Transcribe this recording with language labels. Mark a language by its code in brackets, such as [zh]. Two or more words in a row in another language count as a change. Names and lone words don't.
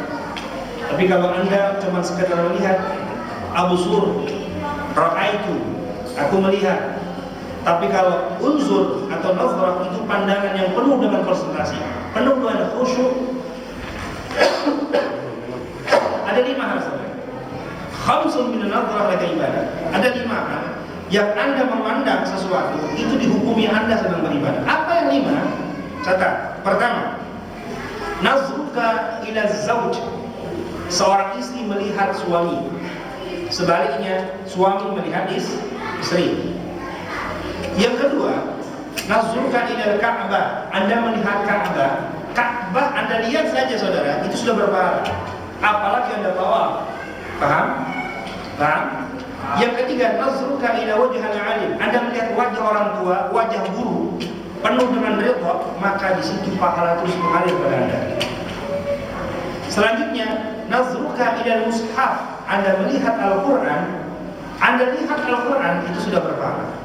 [id] Tapi kalau Anda cuma sekedar melihat, [ar] أبصر رأيت, [id] aku melihat. Tapi kalau unzur atau nazar itu pandangan yang penuh dengan konsentrasi, penuh dengan khusyuk. Ada 5 hal saja. [ar] خمس من النظرة لك عبادة. [id] Ada 5 hal yang Anda memandang sesuatu itu dihukumi Anda sedang beribadah. Apa yang 5? Catat. Pertama, [ar] نظرك إلى زوج. [id] Seorang istri melihat suami. Sebaliknya, suami melihat istri. Yang kedua, [ar] نظرك إلى الكعبة. [id] Anda melihat Ka'bah. Ka'bah Anda lihat saja, saudara, itu sudah berpahala. Apalagi Anda tawaf. Paham? Yang ketiga, [ar] نظرك إلى وجه العالم. [id] Anda melihat wajah orang tua, wajah guru penuh dengan ridha, maka di situ pahala terus mengalir pada Anda. [ar] Selanjutnya, نظرك إلى المصحف. [id] Anda melihat Al-Quran, Anda lihat Al-Quran, itu sudah berpahala.